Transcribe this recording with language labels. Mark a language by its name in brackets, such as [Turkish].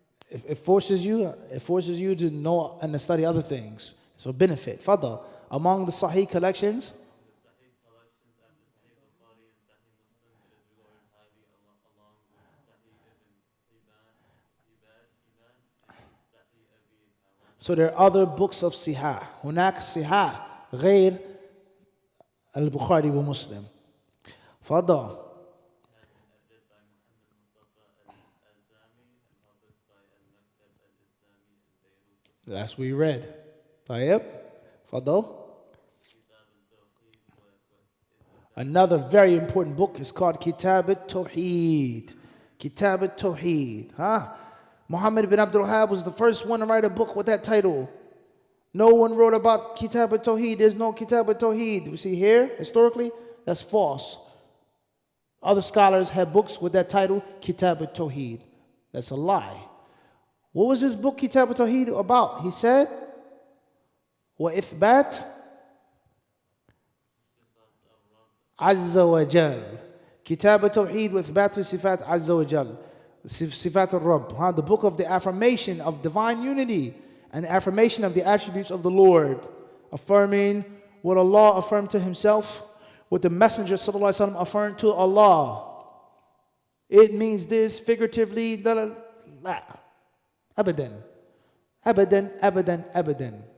[English] It forces you to know and to study other things. So benefit. Fadda. Among the Sahih collections. So there are other books of Sihah. [Arabic] هناك صحاح غير البخاري ومسلم. فضل. [English] That's what we read. [Arabic] طيب. فضل. [English] Another very important book is called Kitab al-Tawheed. Kitab al-Tawheed. Huh? Muhammad bin Abdul Wahhab was the first one to write a book with that title. No one wrote about Kitab al-Tawheed. There's no Kitab al-Tawheed. We see here, historically, that's false. Other scholars have books with that title, Kitab al-Tawheed. That's a lie. What was this book, Kitab al-Tawheed, about? He said, [Arabic] وَإِثْبَاتِ عَزَّ وَجَلَّ. Kitab al-Tawheed وإثبات صفات عز وجل. [English] Sifat al-Rabb, the book of the affirmation of divine unity and the affirmation of the attributes of the Lord, affirming what Allah affirmed to Himself, what the Messenger ﷺ affirmed to Allah. It means this figuratively, abadan, abadan, abadan, abadan.